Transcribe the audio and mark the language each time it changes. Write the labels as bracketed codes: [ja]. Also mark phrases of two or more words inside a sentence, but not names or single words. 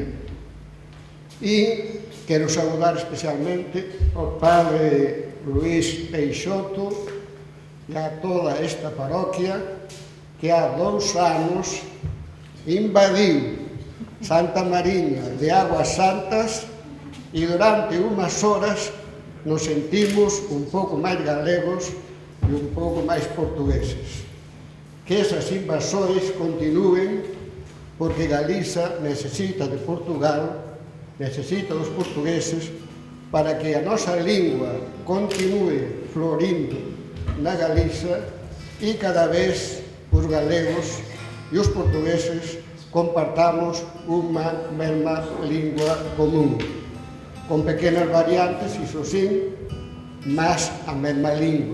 [gl] E quero saudar especialmente ao padre Luís Peixoto e a toda esta paróquia que há 2 anos invadiu Santa Mariña de Águas Santas e durante umas horas nos sentimos un pouco máis galegos e un pouco máis portugueses. Que esas invasores continúen, porque Galiza necesita de Portugal, necesita dos portugueses, para que a nosa lingua continue florindo na Galiza e cada vez os galegos e os portugueses compartamos unha mesma lingua común, con pequenas variantes, iso sí, mas a mesma lingua.